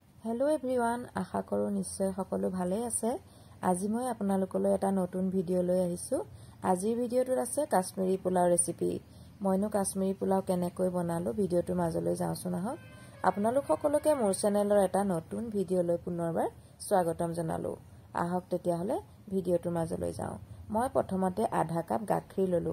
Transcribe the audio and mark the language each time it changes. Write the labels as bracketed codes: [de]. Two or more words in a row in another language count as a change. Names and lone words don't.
[en] hello everyone [as] আশা কৰোঁ নিশ্চয় সকলো ভালে আছে। আজি মই আপোনালোকলৈ এটা নতুন ভিডিও লৈ আহিছো। আজিৰ ভিডিওটোত আছে কাশ্মীৰী পোলাও ৰেচিপি। মইনো কাশ্মীৰী পোলাও কেনেকৈ বনালো ভিডিওটোৰ মাজলৈ যাওঁছো নহক। আপোনালোক সকলোকে মোৰ চেনেলৰ এটা নতুন ভিডিও লৈ পুনৰবাৰ স্বাগতম জনালো। আহক তেতিয়া হলে ভিডিওটোৰ মাজলৈ যাওঁ। মই প্ৰথমতে আধা কাপ গাখীৰ ললো।